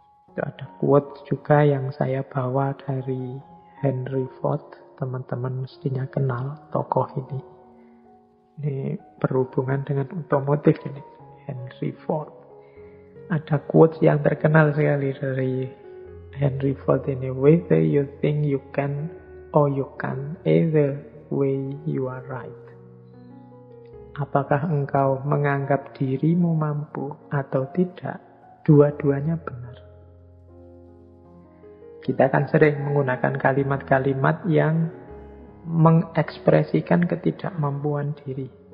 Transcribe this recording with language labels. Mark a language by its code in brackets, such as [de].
[id] Itu ada quote juga yang saya bawa dari Henry Ford. Teman-teman mestinya kenal tokoh ini. Ini berhubungan dengan otomotif ini. Henry Ford. Ada quote yang terkenal sekali dari Henry Ford ini. [en] Whether you think you can or you can, either way you are right. [id] Apakah engkau menganggap dirimu mampu atau tidak, dua-duanya benar. Kita kan sering menggunakan kalimat-kalimat yang mengekspresikan ketidakmampuan diri.